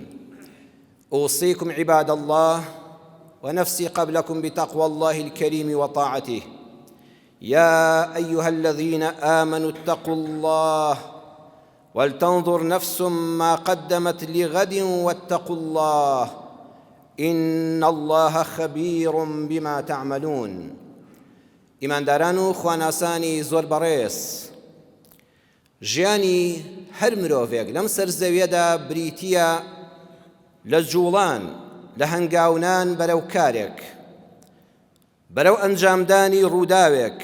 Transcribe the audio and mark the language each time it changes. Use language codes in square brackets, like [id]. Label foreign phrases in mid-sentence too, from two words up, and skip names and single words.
[ar] أوصيكم عباد الله ونفسي قبلكم بتقوى الله الكريم وطاعته. يا أيها الذين آمنوا اتقوا الله ولتنظر نفس ما قدمت لغد واتقوا الله إن الله خبير بما تعملون. [ckb] ئیمانداران و خواناسانی زۆر بەڕێز، ژیانی هەر مرۆڤێک لەم سەرزەویەدا بریتیە لە جوڵان، لە هەنگاونان بەرەو کارێک، بەرەو ئەنجامدانی ڕووداوێک.